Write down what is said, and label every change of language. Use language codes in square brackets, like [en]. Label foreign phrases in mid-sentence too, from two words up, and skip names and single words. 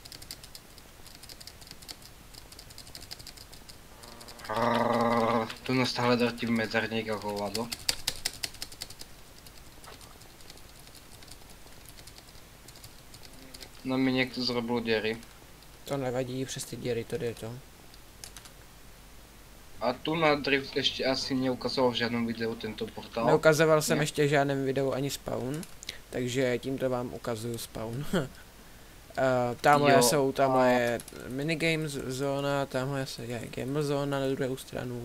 [sk] Tu nás stále drtí medzerník ako hovado. No mi niekto zrobil diery. [cs] To nevadí, přes ty děry to jde to. A tu na Drift ještě asi neukazoval v žádném videu tento portál. Neukazoval jsem ještě v žádném videu ani spawn, takže tímto vám ukazuju spawn. Tamhle je minigames zóna, tamhle je game zóna na druhou stranu.